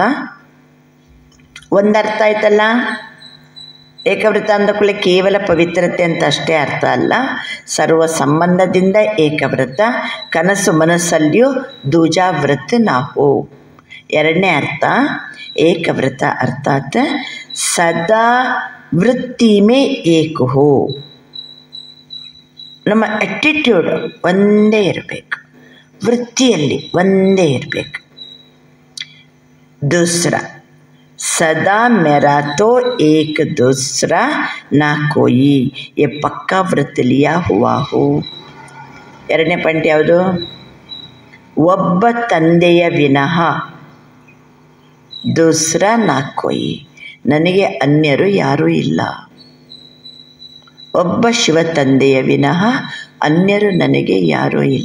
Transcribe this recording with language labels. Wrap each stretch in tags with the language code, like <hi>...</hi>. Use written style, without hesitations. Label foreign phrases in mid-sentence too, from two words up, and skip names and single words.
<kn>ಒಂದರ್ಥ ಆಯ್ತಲ್ಲ, ಏಕವ್ರತ ಅಂದ ಕೂಡಲೇ ಕೇವಲ ಪವಿತ್ರತೆ ಅಂತ ಅಷ್ಟೇ ಅರ್ಥ ಅಲ್ಲ, ಸರ್ವ ಸಂಬಂಧದಿಂದ ಏಕವ್ರತ, ಕನಸು ಮನಸ್ಸಲ್ಲಿಯೂ</kn> <hi>दूजा व्रत ना हो.</hi> <kn>ಎರಡನೇ ಅರ್ಥ, ಏಕವ್ರತ ಅರ್ಥಾತ್ ಸದಾ</kn> <hi>वृत्ति में एक हो.</hi> <kn>ನಮ್ಮ ಆ್ಯಟಿಟ್ಯೂಡ್ ಒಂದೇ ಇರಬೇಕು, ವೃತ್ತಿಯಲ್ಲಿ ಒಂದೇ ಇರಬೇಕು.</kn> <hi>दूसरा, सदा मेरा तो एक दूसरा ना कोई, ये पक्का व्रत लिया हुआ हो.</hi> <kn>ಎರಡನೇ ಪಾಯಿಂಟ್ ಯಾವುದು? ಒಬ್ಬ ತಂದೆಯ ವಿನಃ</kn> <hi>दूसरा ना कोई,</hi> <kn>ನನಗೆ ಅನ್ಯರು ಯಾರೂ ಇಲ್ಲ. ಒಬ್ಬ ಶಿವ ತಂದೆಯ ವಿನಃ ಅನ್ಯರು ನನಗೆ ಯಾರೂ ಇಲ್ಲ.</kn>